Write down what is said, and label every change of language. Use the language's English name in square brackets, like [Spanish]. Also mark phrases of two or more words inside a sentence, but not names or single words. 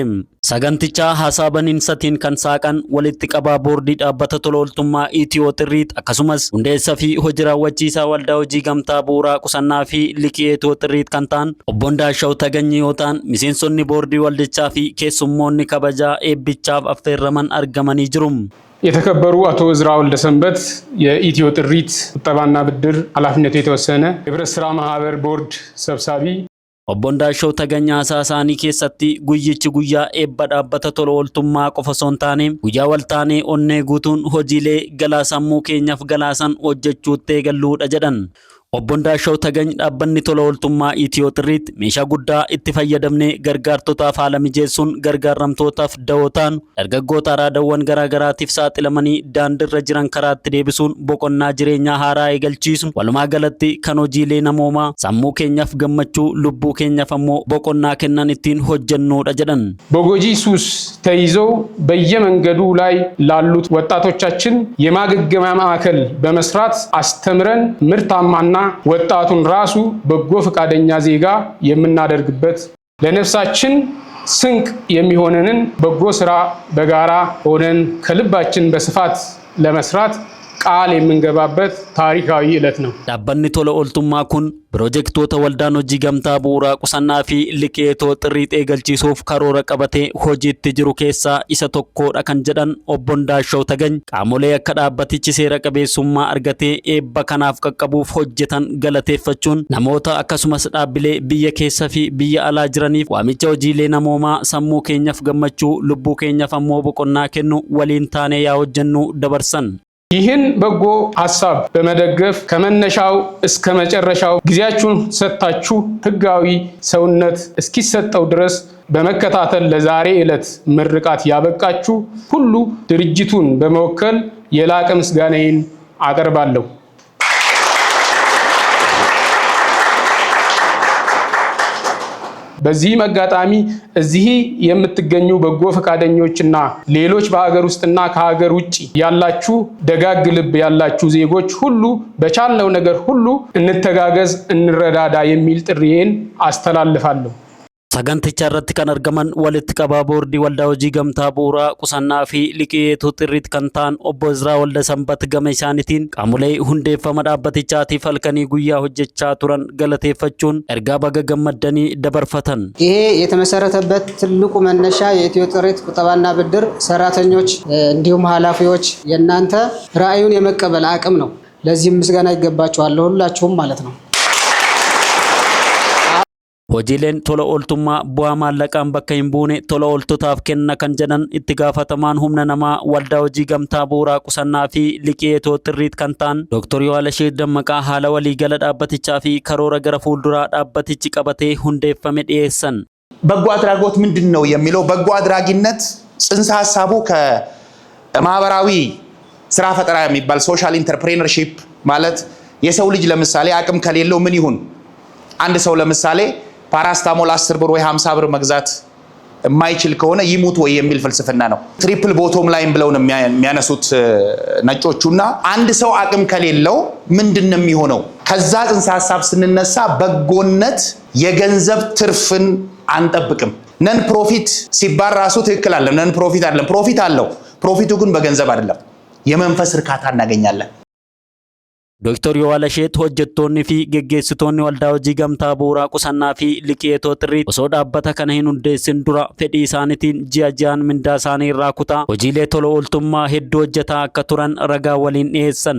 [Oromo] Sagantichaa haasaa baniinsatiin kan saaqan walitti qabaa boordii dhaabbata tola ooltummaa Itiyoo xirriitti akkasumas hundeessaa fi hojii raawwachiisaa waldaa hojii gamtaa bu'uuraa qusannaa fi liqeetoo xirriitti kan ta'an obbo Ndaashaw Taganyii yoo ta'an miseensonni boordii waldichaa fi keessummoonni kabajaa eebbichaaf affeerraman argamanii jiru. [Amharic] የተከበሩ አቶ እዝራ ወልደሰንበት የኢትዮ ጥሪት ቁጠባና ብድር ኃላፊነቱ የተወሰነ የህብረት ስራ ማህበር ቦርድ ሰብሳቢ [Oromo] Obbo Ndaashaw Taganyii haasaa isaanii keessatti guyyichi guyyaa eebba dhaabbata tola ooltummaa qofa osoo hin taane guyyaa waltaanee onnee guutuun hojiilee galaa sammuu keenyaaf galaasan hojjechuutti eegalluudha jedhan. Obbo Ndaashaw Taganyii dhaabbanni tola ooltummaa Itiyoo xirriitti meeshaa guddaa itti fayyadamnee gargaartotaaf haala mijeessuun gargaaramtootaaf da'ootaan dargaggoota araadawwan garaagaraatiif saaxilamanii daandiirra jiran karaatti deebisuun boqonnaa jireenyaa haaraa eegalchiisu walumaa galatti kan hojiilee namoomaa sammuu keenyaaf gammachuu lubbuu keenyaaf ammoo boqonnaa kennan ittiin hojjennuudha jedhan. [Amharic] በጎጂ ሱስ ተይዘው በየመንገዱ ላይ ላሉት ወጣቶቻችን የማገገሚያ ማዕከል በመስራት አስተምረን ምርታማና ወጣቱን ራሱ በጎ ፈቃደኛ ዜጋ የምናደርግበት ለነፍሳችን ስንቅ የሚሆነንን በጎ ስራ በጋራ ሆነን ከልባችን በስፋት ለመስራት ቃል የምንገባበት ታሪካዊ ዕለት ነው። [Oromo] dhaabbanni tola ooltummaa kun piroojeektoota waldaan hojii gamtaa bu'uuraa qusannaa fi liqeetoo xirriitti eegalchiisuuf karoora qabatee hojiitti jiru keessaa isa tokkodha kan jedhan obbo Ndaashaw Taganyii qaamolee akka dhaabbatichi seera qabeessummaa argatee eebba kanaaf qaqqabuuf hojjetan galateeffachuun namoota akkasumas dhaabbilee biyya keessa fi biyya alaa jiraniif waamicha hojiilee namoomaa sammuu keenyaaf gammachuu lubbuu keenyaaf ammoo boqonnaa kennu waliin taanee yaa hojjennu dabarsan. [Amharic] ይህን በጎ ሐሳብ በመደገፍ ከመነሻው እስከ መጨረሻው ጊዜያችሁን ሰጣችሁ ህጋዊ ሰውነት እስኪሰጠው ድረስ በመከታተል ለዛሬ ዕለት ምርቃት ያበቃችሁ ሁሉ ድርጅቱን በመወከል የላቀ ምስጋናዬን አቀርባለሁ። በዚህ መጋጣሚ እዚህ የምትገኙ በጎ ፈቃደኞችና ሌሎች በአገር ውስጥና ከሀገር ውጪ ያላችሁ ደጋግ ልብ ያላችሁ ዜጎች ሁሉ በቻልነው ነገር ሁሉ እንተጋገዝ እንረዳዳ የሚል ጥሪዬን አስተላልፋለሁ። [Oromo] Saganticha irratti kan argaman walitti qabaa boordii waldaa hojii gamtaa bu'uuraa qusannaa fi liqeetoo xirriitti kan ta'an obbo Izraa Waldasanbat gama isaaniitiin qaamolee hundeeffama dhaabbatichaatiif halkanii guyyaa hojjechaa turan galateeffachuun ergaa baga gammaddanii dabarfatan. [Amharic] ይሄ የተመሰረተበት ትልቁ መነሻ የኢትዮ ጥሪት ቁጠባና ብድር ሰራተኞች እንዲሁም ኃላፊዎች የናንተ ራዕዩን የመቀበል አቅም ነው። ለዚህ ምስጋና ይገባችኋል ሁላችሁም ማለት ነው። [Oromo] Hojiileen tola ooltummaa bu'aa maallaqaan bakka hin buune tola ooltotaaf kenna kan jedhan itti gaafatamaan humna namaa waldaa hojii gamtaa bu'uuraa qusannaa fi liqeetoo xirriitti kan ta'an Dr. Yawaalashee Dammaqaa haala waliigala dhaabbatichaa fi karoora gara fuulduraa dhaabbatichi qabatee hundeeffame dhiyeessan. [Amharic] በጎ አድራጎት ምንድነው የሚለው በጎ አድራጊነት ጽንሰ ሐሳቡ ከማህበራዊ ስራ ፈጠራ የሚባል [English] social entrepreneurship [Amharic] ማለት የሰው ልጅ ለምሳሌ አቅም ከሌለው ምን ይሁን አንድ ሰው ለምሳሌ ፓራስታሞል 10 ብር ወይ 50 ብር መግዛት የማይችል ከሆነ ይሙት ወይ የሚል ፍልስፍና ነው። [English] triple bottom line [Amharic] ብለው ነው የሚያነሱት ነጮቹና አንድ ሰው አቅም ከሌለው ምንድነው የሚሆነው? ከዛ ጽንሰ ሐሳብ ስንነሳ በጎነት የገንዘብ ትርፍን አንጠብቅም። [English] non profit [Amharic] ሲባል ራሱ ትክክል አለ። [English] non profit [Amharic] አይደለም፣ ፕሮፊት አለው። ፕሮፊቱ ግን በገንዘብ አይደለም። የመንፈስ እርካታ እናገኛለን። [Oromo] Dr. Yawaalashee hojjettoonni fi geggeessitoonni waldaa hojii gamtaa bu'uuraa qusannaa fi liqeetoo xirriitti osoo dhaabbata kana hin hundeessin dura fedhii isaaniitiin ji'a ji'aan mindaa isaanii irraa kutaa hojiilee tola ooltummaa hedduu hojjetaa akka turan ragaa waliin dhiyeessan.